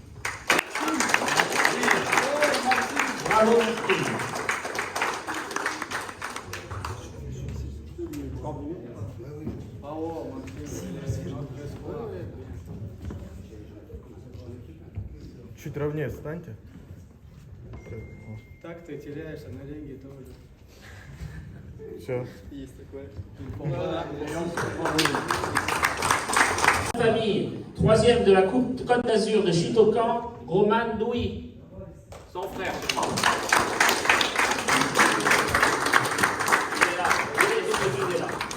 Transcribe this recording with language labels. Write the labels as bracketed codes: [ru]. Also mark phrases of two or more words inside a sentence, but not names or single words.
[fr] Bravo, Maskin. [ru] Чуть ровнее встаньте. Так ты теряешься на деньги тоже. Все. Есть такое. [fr] Famille, troisième de la Coupe Côte d'Azur de Shitokan, Roman Louis, son frère. Il est là, il est là.